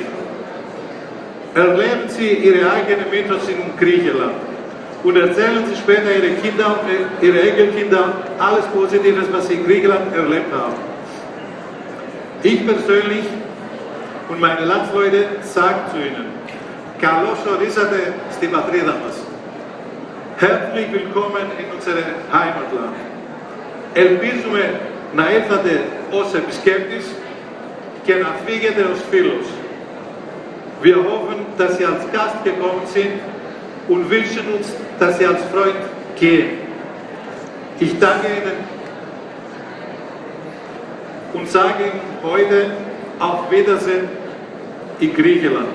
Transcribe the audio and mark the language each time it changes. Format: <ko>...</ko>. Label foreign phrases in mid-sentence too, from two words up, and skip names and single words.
<de>Erleben Sie Ihre eigenen Mythos in Griechenland und erzählen Sie später Ihre Kinder und Ihre Enkelkinder alles Positives, was Sie in Griechenland erlebt haben. Ich persönlich und meine Landsleute sagen zu Ihnen,</de> <el>Καλώς ορίσατε στην πατρίδα μας.</el> <de>Herzlich willkommen in unserem Heimatland.</de> <el>Ελπίζουμε να ήρθατε ως επισκέπτης και να φύγετε ως φίλος.</el> <de>Wir hoffen, dass Sie als Gast gekommen sind und wünschen uns, dass Sie als Freund gehen. Ich danke Ihnen und sage Ihnen heute auf Wiedersehen in Griechenland.</de>